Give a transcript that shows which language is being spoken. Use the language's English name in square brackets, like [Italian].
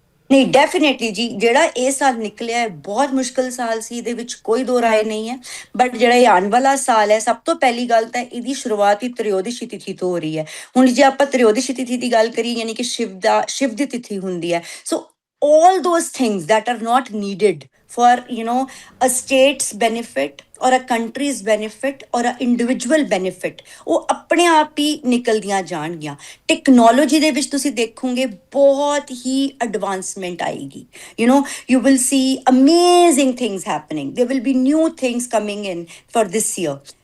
[Punjabi] ਨਹੀਂ, ਡੈਫੀਨੇਟਲੀ ਜੀ, ਜਿਹੜਾ ਇਹ ਸਾਲ ਨਿਕਲਿਆ ਹੈ ਬਹੁਤ ਮੁਸ਼ਕਿਲ ਸਾਲ ਸੀ, ਇਹਦੇ ਵਿੱਚ ਕੋਈ ਦੋ ਰਾਏ ਨਹੀਂ ਹੈ। ਬਟ ਜਿਹੜਾ ਇਹ ਆਉਣ ਵਾਲਾ ਸਾਲ ਹੈ, ਸਭ ਤੋਂ ਪਹਿਲੀ ਗੱਲ ਤਾਂ ਇਹਦੀ ਸ਼ੁਰੂਆਤ ਹੀ ਤ੍ਰਿਓਦਸ਼ੀ ਤਿਥੀ ਤੋਂ ਹੋ ਰਹੀ ਹੈ। ਹੁਣ ਜੇ ਆਪਾਂ ਤ੍ਰਿਓਦਸ਼ੀ ਤਿਥੀ ਦੀ ਗੱਲ ਕਰੀਏ, ਯਾਨੀ ਕਿ ਸ਼ਿਵ ਦੀ ਤਿਥੀ ਹੁੰਦੀ ਹੈ। [English] so all those things that are not needed for a state's benefit or a country's benefit or a individual benefit, [Punjabi] ਉਹ ਆਪਣੇ ਆਪ ਹੀ ਨਿਕਲਦੀਆਂ ਜਾਣਗੀਆਂ। ਟੈਕਨੋਲੋਜੀ ਦੇ ਵਿੱਚ ਤੁਸੀਂ ਦੇਖੋਗੇ ਬਹੁਤ ਹੀ ਐਡਵਾਂਸਮੈਂਟ ਆਏਗੀ। [English] you will see amazing things happening, there will be new things coming in for this year।